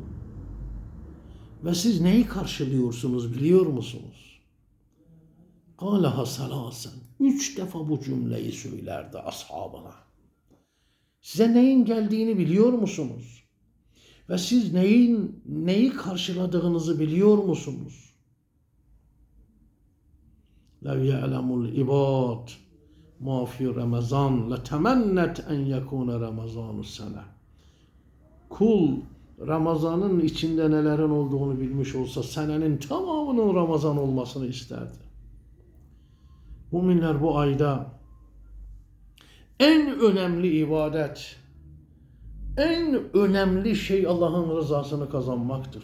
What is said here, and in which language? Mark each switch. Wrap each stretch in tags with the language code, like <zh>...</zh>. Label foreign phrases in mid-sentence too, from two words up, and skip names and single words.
<tr>Ve siz neyi karşılıyorsunuz biliyor musunuz?</tr> <ar>قالها ثلاثا.</ar> <tr>3 defa bu cümleyi söylerdi ashabına. Size neyin geldiğini biliyor musunuz? Ve siz neyi karşıladığınızı biliyor musunuz?</tr> <ar>لَوْ يَعْلَمُ الْعِبَادِ مَا فِي رَمَضَانِ لَتَمَنَّتْ اَنْ يَكُونَ رَمَضَانُ السَّنَةِ.</ar> <tr>Kul Ramazan'ın içinde nelerin olduğunu bilmiş olsa senenin tamamının Ramazan olmasını isterdi. Müminler bu ayda en önemli ibadet, en önemli şey Allah'ın rızasını kazanmaktır.</tr>